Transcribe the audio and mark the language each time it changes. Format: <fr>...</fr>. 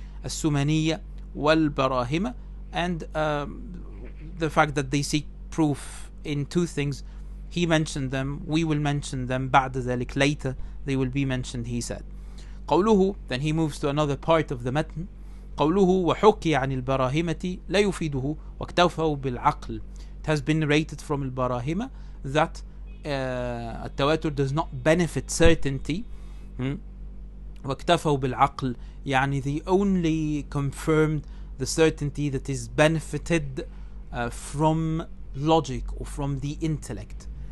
<en>As-Sumaniyya wal-Barahima, and the fact that they seek proof in two things. He mentioned them, we will mention them</en> <ar>بعد ذلك,</ar> <en>later they will be mentioned, he said. قوله, then he moves to another part of the matn.</en> <ar>قوله وحكي عن البراهمة لا يفيده واكتفوا بالعقل.</ar> <en>It has been narrated from البراهمة that التواتر does not benefit certainty.</en> <ar>واكتفوا بالعقل,</ar> <en>they only confirmed the certainty that is benefited from logic or from the intellect.</en>